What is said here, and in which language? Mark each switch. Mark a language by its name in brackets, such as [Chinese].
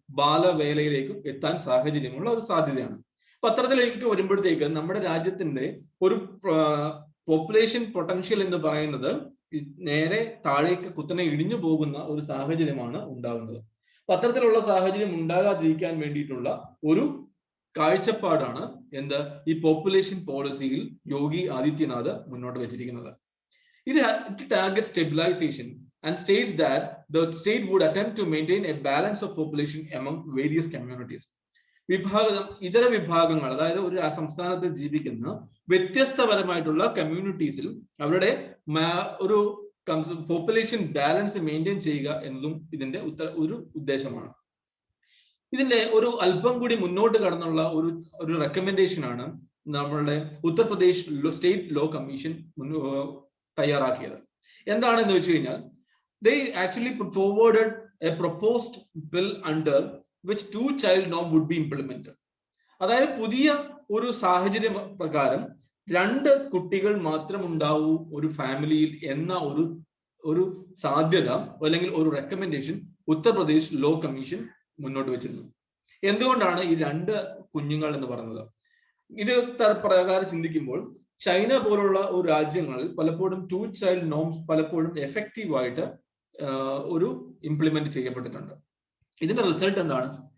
[Malayalam] ബാലവേലയിലേക്ക് എത്താൻ സാഹചര്യമുള്ള ഒരു സാധ്യതയാണ്. അപ്പൊ അത്തരത്തിലേക്ക് വരുമ്പോഴത്തേക്ക് നമ്മുടെ രാജ്യത്തിന്റെ ഒരു പോപ്പുലേഷൻ പൊട്ടൻഷ്യൽ എന്ന് പറയുന്നത് നേരെ താഴേക്ക് കുത്തനെ ഇടിഞ്ഞു പോകുന്ന ഒരു സാഹചര്യമാണ് ഉണ്ടാകുന്നത്. അപ്പൊ അത്തരത്തിലുള്ള സാഹചര്യം ഉണ്ടാകാതിരിക്കാൻ വേണ്ടിയിട്ടുള്ള ഒരു കാഴ്ചപ്പാടാണ് ഈ പോപ്പുലേഷൻ പോളിസിയിൽ യോഗി ആദിത്യനാഥ് മുന്നോട്ട് വെച്ചിരിക്കുന്നത്. [English] ഇത് target stabilisation and states that the state would attempt to maintain a balance of population among various communities. [Malayalam] ഇതര വിഭാഗങ്ങൾ, അതായത് ഒരു സംസ്ഥാനത്തിൽ ജീവിക്കുന്ന വ്യത്യസ്തപരമായിട്ടുള്ള കമ്മ്യൂണിറ്റീസിൽ അവരുടെ ഒരു പോപ്പുലേഷൻ ബാലൻസ് മെയിൻറ്റെയിൻ ചെയ്യുക എന്നതും ഇതിന്റെ ഒരു ഉദ്ദേശമാണ്. ഇതിന്റെ ഒരു അല്പം കൂടി മുന്നോട്ട് കടന്നുള്ള ഒരു റെക്കമെൻഡേഷൻ ആണ് നമ്മളുടെ ഉത്തർപ്രദേശ് സ്റ്റേറ്റ് ലോ കമ്മീഷൻ തയ്യാറാക്കിയത്. എന്താണെന്ന് വെച്ച് കഴിഞ്ഞാൽ [English] they actually put forwarded a proposed bill under which 2-child norm would be implemented. [Malayalam] അതായത് പുതിയ ഒരു സാഹചര്യം പ്രകാരം 2 കുട്ടികൾ മാത്രം ഉണ്ടാവൂ ഒരു ഫാമിലിയിൽ എന്ന ഒരു സാധ്യത അല്ലെങ്കിൽ ഒരു റെക്കമെൻഡേഷൻ ഉത്തർപ്രദേശ് ലോ കമ്മീഷൻ മുന്നോട്ട് വെച്ചിരുന്നു. എന്തുകൊണ്ടാണ് ഈ 2 കുഞ്ഞുങ്ങൾ എന്ന് പറയുന്നത്? ഇത് പ്രകാരം ചിന്തിക്കുമ്പോൾ ചൈന പോലുള്ള ഒരു രാജ്യങ്ങളിൽ പലപ്പോഴും 2 ചൈൽഡ് നോംസ് പലപ്പോഴും എഫക്റ്റീവായിട്ട് ഒരു ഇംപ്ലിമെന്റ് ചെയ്യപ്പെട്ടിട്ടുണ്ട്. ഇതിന്റെ റിസൾട്ട് എന്താണ്?